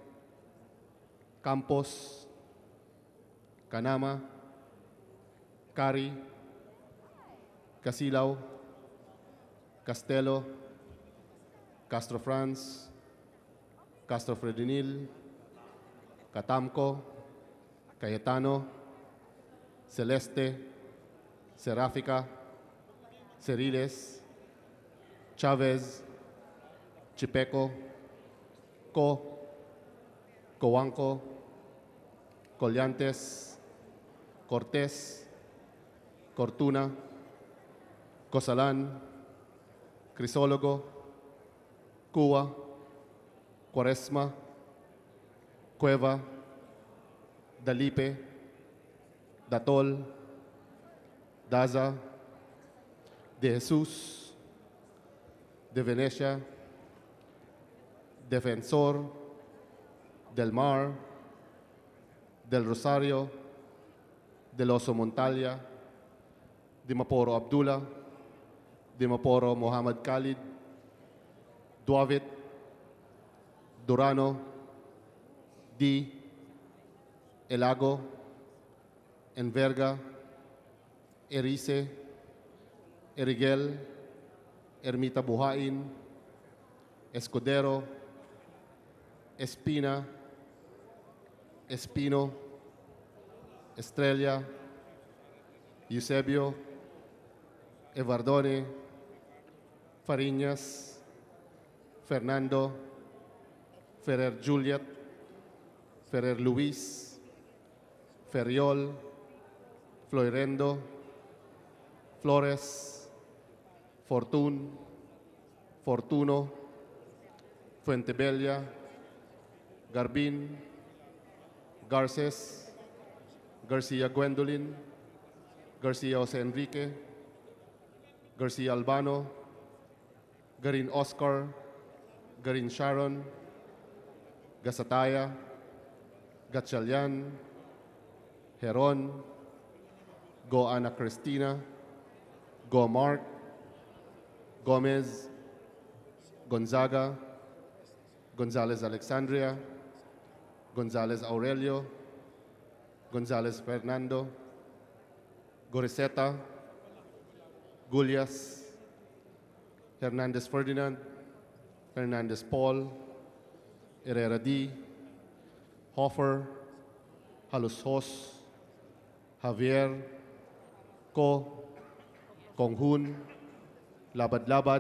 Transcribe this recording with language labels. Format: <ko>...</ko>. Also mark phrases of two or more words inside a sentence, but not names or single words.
<en>Campos, Canama, Cari, Casilaw, Castelo, Castro Franz, Castro Fredinil, Catamco, Cayetano, Celeste, Seráfica, Ceriles, Chavez, Chipeco, Coanco, Collantes, Cortés, Cortuna, Cosalan, Crisólogo, Cuba, Cuaresma, Cueva, Dalipe, Datol, Daza, De Jesús, De Venecia, Defensor, Del Mar, Del Rosario, Del Oso Montalia, Dimaporo Abdullah, Dimaporo Mohammed Khalid, Duavit, Durano, Di, Elago, Enverga, Erice, Erigel, Ermita Buhain, Escudero, Espina, Espino, Estrella, Eusebio, Evardone, Fariñas, Fernando, Ferrer Juliet, Ferrer Luis, Ferriol, Floirendo, Flores, Fortun, Fortuno, Fuentebella, Garbin, Garces, Garcia Gwendolyn, Garcia Jose Enrique, Garcia Albano, Garin Oscar, Garin Sharon, Gasataya, Gatchalian, Heron, Go Ana Cristina, Go Mark, Gomez, Gonzaga, Gonzalez Alexandria, Gonzalez Aurelio, Gonzalez Fernando, Goriseta, Gullias, Hernandez Ferdinand, Hernandez Paul, Herrera D, Hoffer, Halushos, Javier, Ko, Konghun, Labad-Labad,</en>